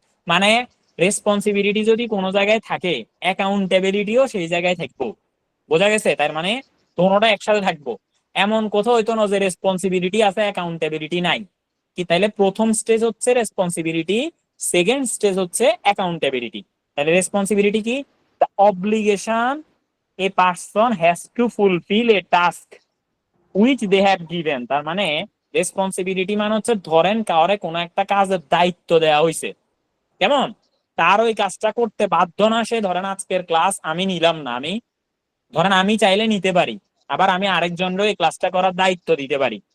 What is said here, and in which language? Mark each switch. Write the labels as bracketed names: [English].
[Bangla] মানে রেসপন্সিবিলিটি যদি কোনো জায়গায় থাকে, অ্যাকাউন্টেবিলিটিও সেই জায়গায় থাকবো। বোঝা গেছে? তার মানে দোনোটা একসাথে থাকবো। এমন কোথাও হইতো না যে রেসপন্সিবিলিটি আছে অ্যাকাউন্টেবিলিটি নাই। কি তাইলে প্রথম স্টেজ হচ্ছে রেসপন্সিবিলিটি, সেকেন্ড স্টেজ হচ্ছে অ্যাকাউন্টেবিলিটি। তাহলে রেসপন্সিবিলিটি কি? [English] The obligation a person has to fulfill a task which they have given। [Bangla] তার মানে রেসপন্সিবিলিটি মানে হচ্ছে ধরেন কাউরে কোনো একটা কাজের দায়িত্ব দেওয়া হয়েছে, কেমন তার ওই কাজটা করতে বাধ্য না সে। ধরেন আজকের ক্লাস আমি নিলাম না, আমি ধরেন আমি চাইলে নিতে পারি, আবার আমি আরেকজনরে এই ক্লাসটা করার দায়িত্ব দিতে পারি।